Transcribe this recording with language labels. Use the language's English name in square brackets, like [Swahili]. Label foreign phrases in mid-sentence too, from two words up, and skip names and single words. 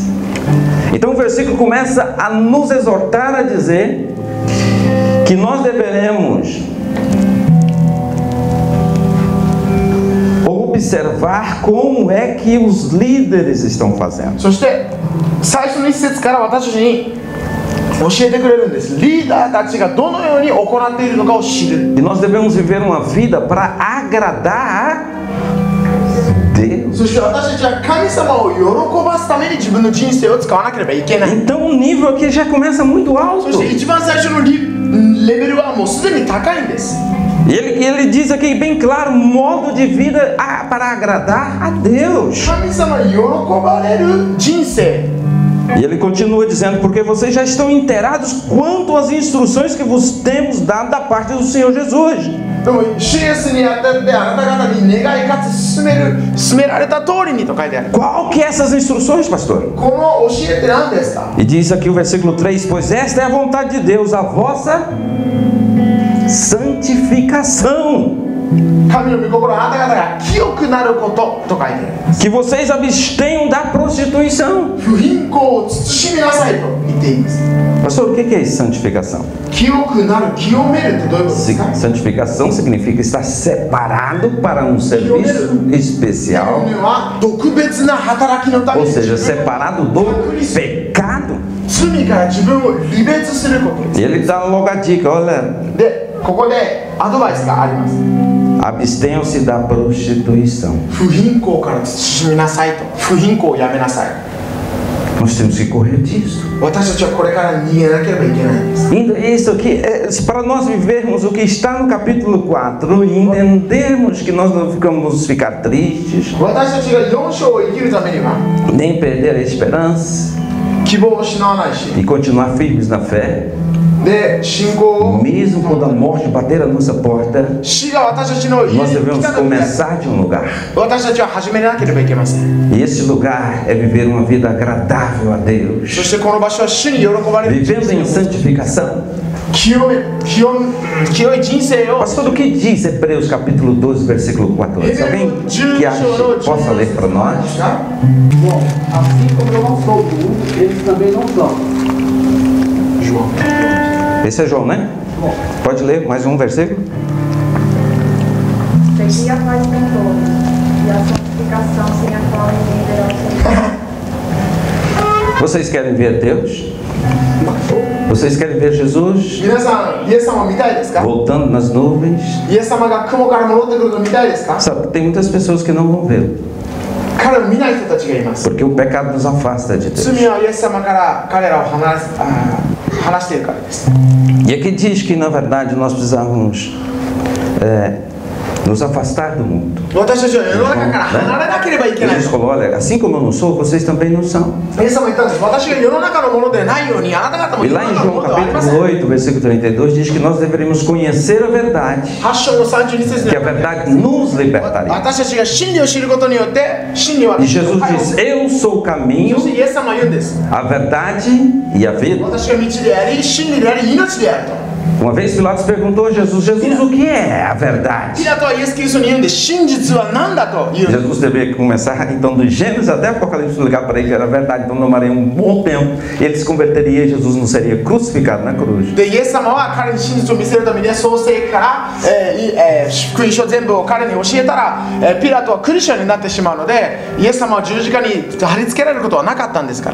[Portuguese] Então o versículo começa a nos exortar a dizer que nós deveremos observar como é que os líderes estão fazendo. [Japanese] そして最初の一節から私たちに教えてくれるんです。リーダーたちがどのように行っているのかを知る。 [Portuguese] E nós devemos viver uma vida para agradar a Deus. [Japanese] そして私たちは神様を喜ばすために自分の人生を使わなければいけない。 [Portuguese] Então o nível aqui já começa muito [Japanese] そ [Portuguese] alto. [Japanese] して一番最初のレベルはもうすでに高いんです。 [Portuguese] E ele diz aqui bem claro, modo de vida para agradar a Deus. [Japanese] 神様に喜ばれる人生。 [Portuguese] E ele continua dizendo, porque vocês já estão inteirados quanto às instruções que vos temos dado da parte do Senhor Jesus. [Japanese] でも主イエスにあたってあなた方に願いかつ進められた通りにと書いてある。 [Portuguese] Qual que é essas instruções, pastor? [Japanese] この教えって何ですか？ [Portuguese] E diz aqui o versículo 3, pois esta é a vontade de Deus, a vossa santificação. [Japanese] 神の御心はあなた方が清くなることと書いてある。 [Portuguese] Que vocês abstenham da prostituição. [Japanese] 不貧困を慎みなさいと言っています。 [Portuguese] Pastor, o que é isso, santificação? [Japanese] 清くなる、清めるってどういうことですか？ [Portuguese] Santificação significa estar separado para um serviço especial, [Japanese] 特別な働きのため [Portuguese] ou [Japanese] に [Portuguese] seja, separado do pecado. [Japanese] 罪から自分を離別することです。 [Portuguese] E ele dá logo a dica, olha, [Japanese] で、ここでアドバイスがあります。 [Portuguese] abstenham-se da prostituição. [Japanese] 不貧困から慎みなさいと。不貧困をやめなさい。 [Portuguese] Nós temos que correr disso. [Japanese] 私たちはこれから逃げなければいけないんです。 [Portuguese] Isso aqui, para nós vivermos o que está no capítulo 4 e entendermos que nós não ficamos ficar tristes, [Japanese] 私たちが4章を生きるためには [Portuguese] nem perder a esperança [Japanese] 希望を失わないし、 [Portuguese] e continuar firmes na fé, [Japanese] でで信仰を [Portuguese] Mesmo quando a morte bater a nossa porta, [Japanese] 死が私たちの家 [Portuguese] nós [Japanese] に [Portuguese] devemos [Japanese] 来た時に [Portuguese] começar de um lugar. [Japanese] 私たちは始めなければいけません。 [Portuguese] E esse lugar é viver uma vida agradável a [Japanese] そ [Portuguese] Deus, [Japanese] してこの場所は主に喜ばれる [Portuguese] vivendo em santificação. [Japanese] 清い人生を [Portuguese] Pastor, o que diz Hebreus capítulo 12, versículo 14? Alguém que acha, possa ler para nós? Bom, assim como eu não sou do mundo, eles também não são. João. Esse é João, né? Bom, Pode ler mais um versículo? Segui a paz com todos, e a santificação sem a qual ninguém verá o Senhor. Vocês querem ver Deus? Vocês querem ver Jesus [Japanese] 皆さんイエス様を見たいですか？ [Portuguese] voltando nas nuvens? [Japanese] イエス様が雲から戻ってくるのを見たいですか？ [Portuguese] Sabe, tem muitas pessoas que não vão vê-lo, [Japanese] 彼を見ない人たちがいます。 [Portuguese] porque o pecado nos afasta de Deus. [Japanese] 罪はイエス様から彼らを離しているからです。 [Portuguese] E aqui diz que, na verdade, nós precisamos nos afastar do mundo. [Japanese] 私たちは世の中から離れなければいけない。 [Portuguese] Jesus falou, olha, assim como eu não sou, vocês também não são. [Japanese] イエス様言ったんです。私が世の中のものでないようにあなた方も [Portuguese] E [Japanese] 世の [Portuguese] lá em [Japanese] 中のも [Portuguese] João [Japanese] のではありません。 [Portuguese] capítulo 8, versículo 32, diz que nós deveríamos conhecer a verdade, [Japanese] 8 章の32節 [Portuguese] que a [Japanese] で [Portuguese] verdade nos libertaria. [Japanese] 私たちが真理を知ることによって真理は [Portuguese] E Jesus diz, eu sou o [Japanese] そ [Portuguese] caminho, [Japanese] してイエス様は言うんです。 [Portuguese] a verdade e a vida. [Japanese] 私が道であり真理であり命であると。 [Portuguese] Uma vez Pilatos perguntou a Jesus, Jesus, o que é a [Japanese] ピ [Portuguese] verdade? [Japanese] ラトはイエス・キリストに言うんで真実は何だと言うんです。 [Portuguese] Jesus deveria começar, então, do Gênesis até Apocalipse, explicar para ele que era verdade, então demoraria um bom tempo, e ele se converteria e Jesus não seria crucificado na cruz. [Japanese] でイエス様は彼に真実を見せるために創世記から、福音書全部を彼に教えたら、ピラトはクリスチャンになってしまうのでイエス様は十字架に貼り付けられることはなかったんですから